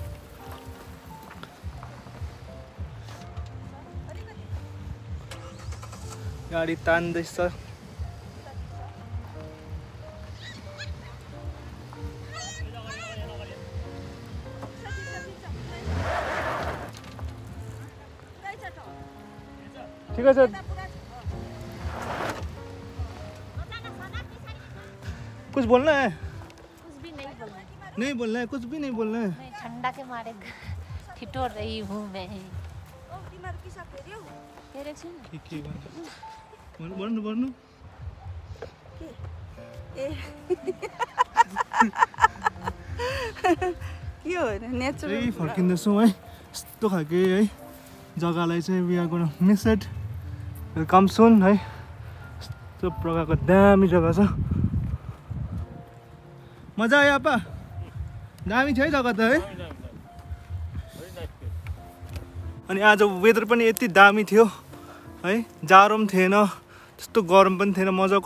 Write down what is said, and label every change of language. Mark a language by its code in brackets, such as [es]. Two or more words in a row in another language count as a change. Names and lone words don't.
[ne] गाडी तान्दैछ। [hi] ठिक है सर, कुछ बोलना है? कुछ भी नहीं बोलना। नहीं बोलना है, कुछ भी नहीं बोलना है। मैं ठंडा के मारे ठिठोर रही हूँ मैं। [ne] तिमीहरू पिसाब फेर्यौ? फेरेको छु नि। के भन्नु भन्नु ए के हो नेचुरल यही फर्किँदैछौँ है। यस्तो खालके है जग्गालाई चाहिँ [en] we are gonna miss it. [ne] वेलकम सुन है। यस्तो प्रकारको दामी जग्गा छ। मजा आयो आपा? दामी थियो है जग्गा त है। अनि आज वेदर पनि यति दामी थियो है, जाडो पनि थिएन त्यस्तो गरम पनि थिएन, मजाको।